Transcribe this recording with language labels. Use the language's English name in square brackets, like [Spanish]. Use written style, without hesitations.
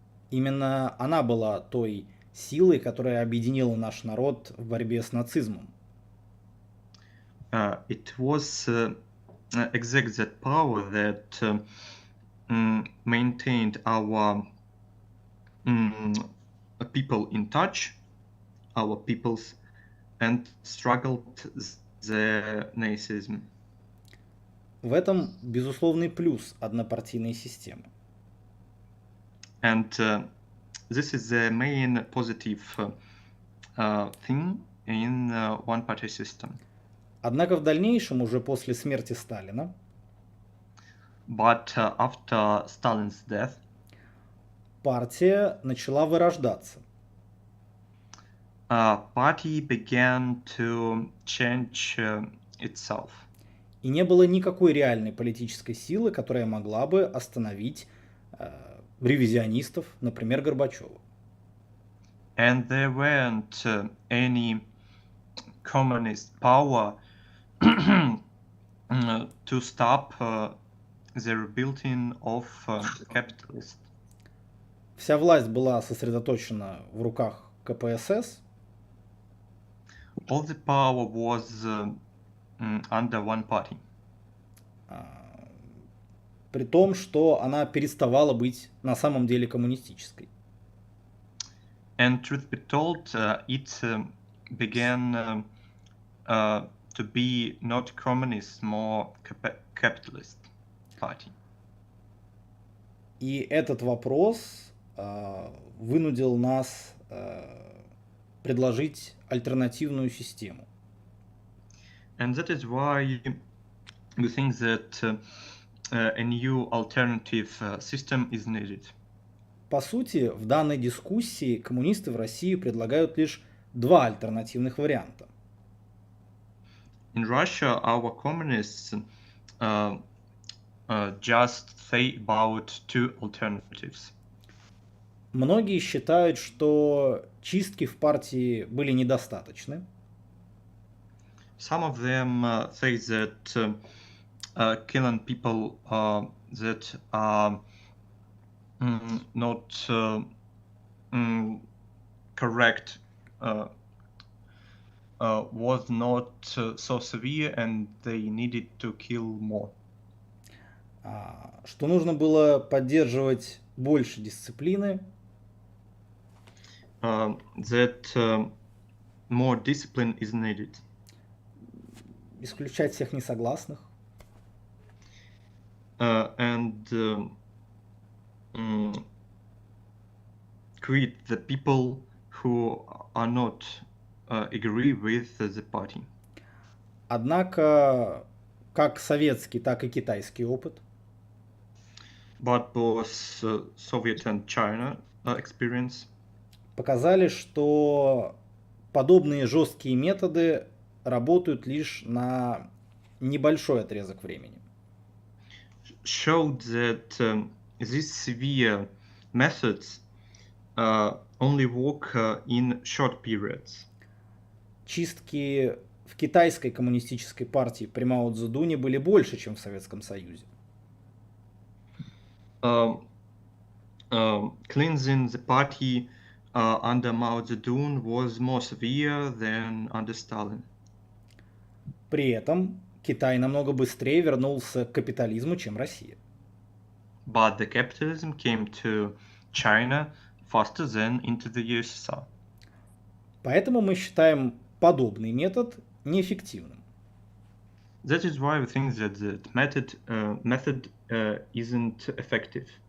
[Russian] Именно она была той силой, которая объединила наш народ в борьбе с нацизмом. [English] It was exactly that power that maintained our people in touch, our peoples, and struggled the Nazism. [Russian] В этом безусловный плюс однопартийной системы. [English] And this is the main positive thing in one-party system. [Russian] Однако в дальнейшем, уже после смерти Сталина, [English] But after Stalin's death, [Russian] партия начала вырождаться. [English] party began to change itself. [Russian] И не было никакой реальной политической силы, которая могла бы остановить ревизионистов, например, Горбачева. [English] And there weren't any communist power to stop the rebuilding of capitalists. [Russian] Вся власть была сосредоточена в руках КПСС. [English] All the power was under one party. [Russian] При том, что она переставала быть на самом деле коммунистической. [English] And truth be told, it began to be not communist, more capitalist party. [Russian] И этот вопрос вынудил нас предложить альтернативную систему. [English] And that is why we think that a new alternative system is needed. [Russian] По сути, в данной дискуссии коммунисты в России предлагают лишь два альтернативных варианта. [English] in Russia, our communists just say about two alternatives. [Russian] Многие считают, что чистки в партии были недостаточны. [English] Some of them say that killing people that are not correct was not so severe, and they needed to kill more. [Russian] Что нужно было поддерживать больше дисциплины. [English] That more discipline is needed. [Russian] Исключать всех несогласных. [English] And create the people who are not agree with the party. [Russian] Однако, как советский, так и китайский опыт [English] But both Soviet and China experience [Russian] показали, что подобные жесткие методы работают лишь на небольшой отрезок времени. [English] Showed that these severe methods only work in short periods. [Russian] Чистки в китайской коммунистической партии при Мао Цзэдуне были больше, чем в Советском Союзе. [English] Cleansing the party under Mao Zedong was more severe than under Stalin. [Russian] При этом Китай намного быстрее вернулся к капитализму, чем Россия. [English] But the capitalism came to China faster than into the USSR. [Russian] Поэтому мы считаем подобный метод неэффективным. [English] That is why we think that the method isn't effective.